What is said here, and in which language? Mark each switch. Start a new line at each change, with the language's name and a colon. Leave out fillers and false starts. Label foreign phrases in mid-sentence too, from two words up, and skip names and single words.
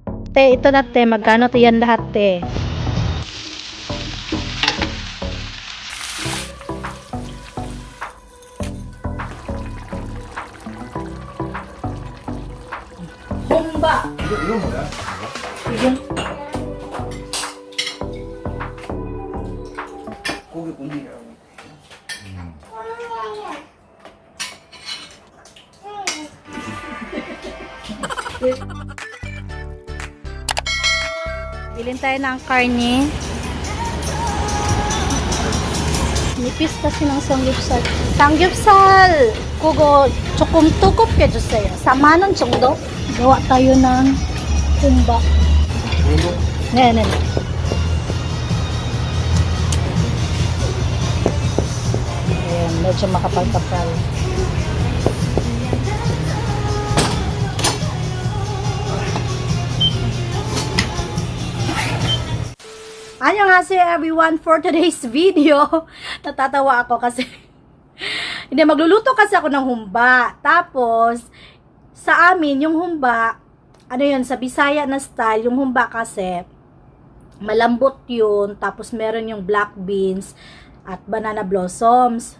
Filipino: Te, ito na te, magkano to yan lahat te? Humba!
Korean: 이거 뭐야?
Filipino: Sige.
Korean: 고기 굽니라고.
Filipino: Bilhin tayo ng karne. Nipis kasi ng samgyeopsal. Samgyeopsal!
Korean: Kugo, 조금 두껍게 주세요. 4만원 정도?
Filipino: Gawa tayo ng humba.
Korean: 이거? 네네.
Filipino: Ayan, medyo makapal-kapal.
English: Annyeonghaseyo everyone, for today's video.
Filipino: Natatawa ako kasi hindi, magluluto kasi ako ng humba. Tapos sa amin yung humba, ano yun, sa Bisaya na style, yung humba kasi malambot yun, tapos meron yung
English: black beans
Filipino: at
English: banana blossoms.